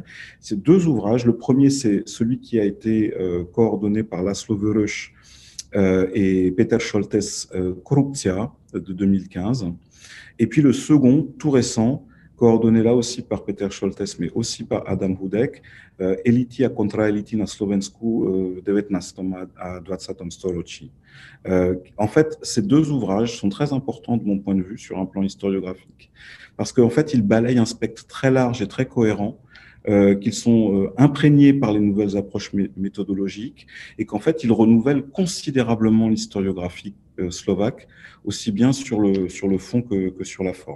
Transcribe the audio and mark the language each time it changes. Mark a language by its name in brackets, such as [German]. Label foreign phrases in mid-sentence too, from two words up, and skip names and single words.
[French] C'est deux ouvrages. Le premier, c'est celui qui a été coordonné par Laszlo Vörös et Peter Scholtes, Korupcja, de 2015. Et puis le second, tout récent, coordonné là aussi par Peter Scholtes, mais aussi par Adam Hudek, Elitia kontra elity na Slovensku v 19. a 20. storočí. En fait, ces deux ouvrages sont très importants de mon point de vue sur un plan historiographique, parce qu'en fait, ils balayent un spectre très large et très cohérent, qu'ils sont imprégnés par les nouvelles approches méthodologiques et qu'en fait, ils renouvellent considérablement l'historiographie slovaque, aussi bien sur le fond que sur la forme.